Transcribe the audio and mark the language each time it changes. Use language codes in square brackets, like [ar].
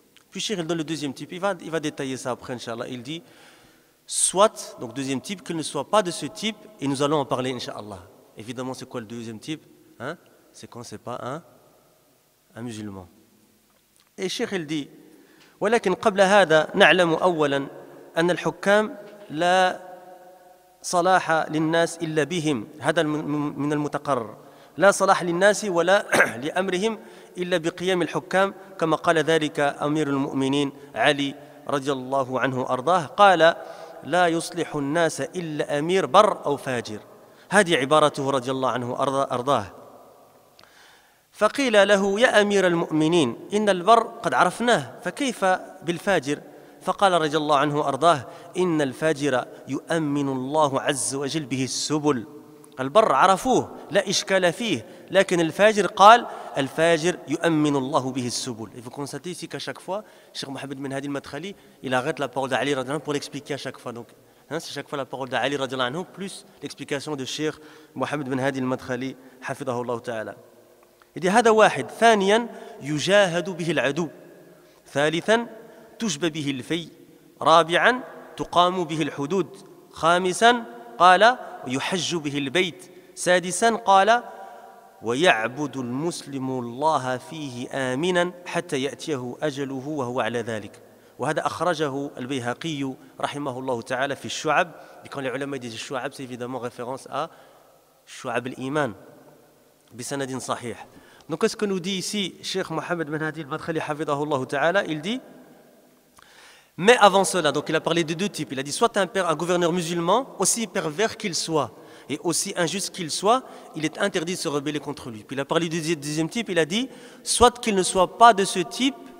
[fr] Puis Cheikh il donne le 2e type, il va détailler ça après, Inch'Allah. Il dit soit, donc 2e type, qu'il ne soit pas de ce type, et nous allons en parler, Inch'Allah. Évidemment, c'est quoi le 2e type, hein? C'est quand c'est pas un musulman. Et Cheikh il dit [ar] ولكن قبل هذا نعلم أولا أن الحكام لا صلاح للناس إلا بهم هذا من المتقرر لا صلاح للناس ولا لأمرهم إلا بقيام الحكام كما قال ذلك أمير المؤمنين علي رضي الله عنه أرضاه قال لا يصلح الناس إلا أمير بر أو فاجر. هذه عبارته رضي الله عنه أرضاه. فقيل له يا أمير المؤمنين إن البر قد عرفناه فكيف بالفاجر؟ فقال رضي الله عنه أرضاه إن الفاجر يؤمن الله عز وجل به السبل. البر عرفوه لا إشكال فيه لكن الفاجر قال الفاجر يؤمن الله به السبل. [fr] Il faut constater ici qu'à chaque fois Cheikh Mohammed Ben Hadi al-Madkhali il arrête la parole d'Ali radhiyallahu anhu pour l'expliquer à chaque fois. Donc c'est chaque fois la parole d'Ali radhiyallahu anhu plus l'explication de Cheikh Mohammed Ben Hadi al-Madkhali hafidahullah ta'ala. [ar] إذا هذا واحد. ثانيا يجاهد به العدو. ثالثا تجبى به الفي. رابعا تقام به الحدود. خامسا قال ويحج به البيت. سادسا قال ويعبد المسلم الله فيه آمنا حتى يأتيه أجله وهو على ذلك. وهذا أخرجه البيهقي رحمه الله تعالى في الشعب. [fr] Quand les ulama disent الشعب c'est évidemment référence à [ar] شعب الإيمان بسند صحيح. [fr] Donc, qu'est-ce que nous dit ici Cheikh Mohammed Ben Hadi al-Madkhali hafidahullah ta'ala? Il dit, mais avant cela, donc il a parlé de 2 types. Il a dit soit un gouverneur musulman, aussi pervers qu'il soit, et aussi injuste qu'il soit, il est interdit de se rebeller contre lui. Puis il a parlé du 2e type, il a dit, soit qu'il ne soit pas de ce type,